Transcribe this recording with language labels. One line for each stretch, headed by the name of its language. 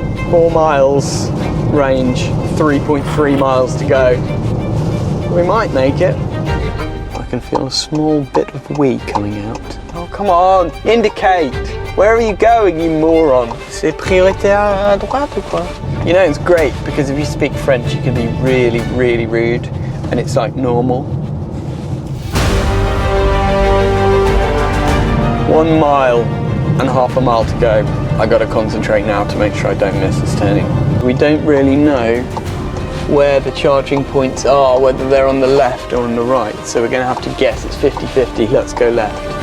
English: Four miles range, 3.3 miles to go. We might make it. I can feel a small bit of wee coming out. Oh, come on, indicate. Where are you going, you moron?
French: C'est prioritaire à droite ou quoi?
English: You know, it's great because if you speak French, you can be really, really rude and it's like normal. 1 mile and half a mile to go. I gotta concentrate now to make sure I don't miss this turning. We don't really know where the charging points are, whether they're on the left or on the right, so we're gonna have to guess. It's 50-50. Let's go left.